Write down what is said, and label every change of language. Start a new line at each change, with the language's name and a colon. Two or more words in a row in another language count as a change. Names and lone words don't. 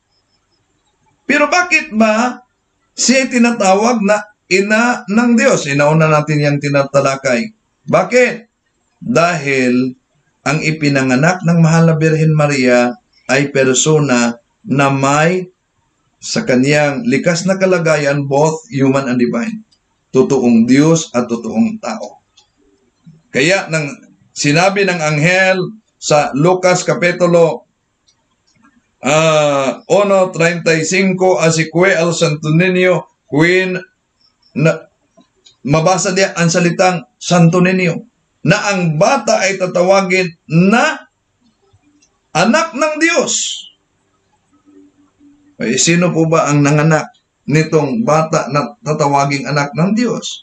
Filipino: Pero bakit ba siya tinatawag na ina ng Diyos? Inauna natin yung tinatalakay. Bakit? Dahil ang ipinanganak ng Mahal na Birhen Maria ay persona na may sa kaniyang likas na kalagayan
English: both human and divine.
Filipino: Totoong Diyos at totoong tao. Kaya sinabi ng anghel sa Lucas Kapitulo 1:35,
Spanish: así que al Santo Niño,
Filipino: mabasa diya ang salitang Santo Niño, na ang bata ay tatawagin na anak ng Diyos. Ay, sino po ba ang nanganak nitong bata na tatawaging anak ng Diyos?